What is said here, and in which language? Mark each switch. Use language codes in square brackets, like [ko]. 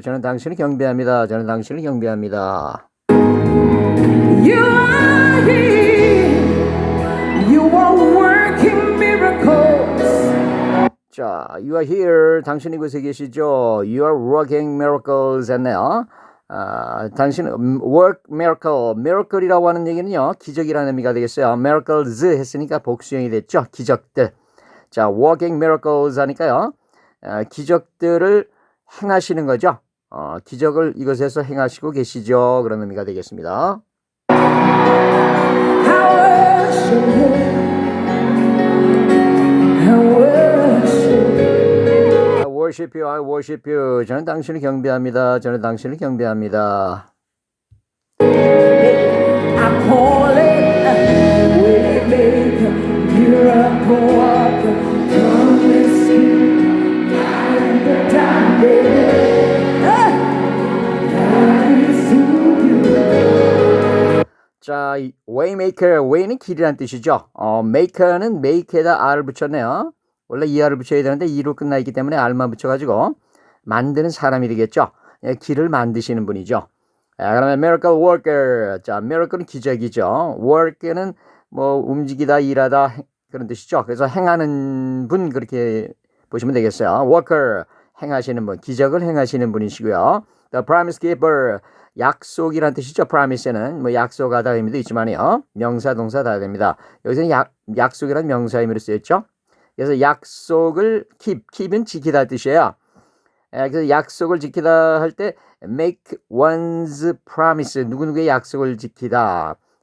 [ko] 저는 당신을 경배합니다. 저는 당신을 경배합니다. [en] You are here. You are working miracles. [ko] 자, [en] you are here. [ko] 당신 이곳에 계시죠. [en] You are working miracles [ko] 했네요. 당신 [en] work miracle. [ko] miracle이라고 하는 얘기는요. 기적이라는 의미가 되겠어요. miracles 했으니까 복수형이 됐죠. 기적들. 자, [en] working miracles [ko] 하니까요. 기적들을 행하시는 거죠. 기적을 이곳에서 행하시고 계시죠. 그런 의미가 되겠습니다. [en] I worship you. I worship. I worship you, I worship you. 저는 당신을 경배합니다. 저는 당신을 경배합니다. I call it waymaker, miracle worker, promise keeper, light in the darkness. That is who you are. [ko] 자, waymaker, way는 길이란 뜻이죠. maker는 make에다 r을 붙였네요. 원래 er를 붙여야 되는데 e로 끝나 있기 때문에 r만 붙여가지고 만드는 사람이 되겠죠. 길을 만드시는 분이죠. 그러면 miracle worker. 자, miracle은 기적이죠. work는 뭐 움직이다, 일하다 그런 뜻이죠. 그래서 행하는 분 그렇게 보시면 되겠어요. worker, 행하시는 분, 기적을 행하시는 분이시고요. [en] The promise keeper, [ko] 약속이란 뜻이죠. promise는 뭐 약속하다 의미도 있지만요. 명사, 동사 다 됩니다. 여기서는 약속이란 명사 의미로 쓰였죠. 그래서 약속을 keep은 지키다 뜻이에요. 그래서 약속을 지키다 할 때 [en] make one's promise, [ko] 누구누구의 약속을 지키다.